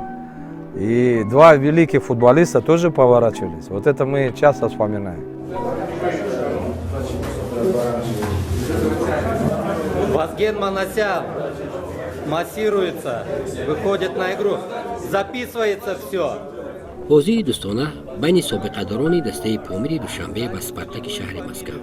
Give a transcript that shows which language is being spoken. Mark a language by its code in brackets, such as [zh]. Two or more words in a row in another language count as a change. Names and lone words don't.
[ru] И 2 великих футболиста тоже поворачивались. Вот это мы часто вспоминаем. Вазген Манасян массируется, выходит на игру, записывается все. [tg] бозии дӯстона байни собиқадорони дастаи помири душанбе ва спартаки шаҳри Москав.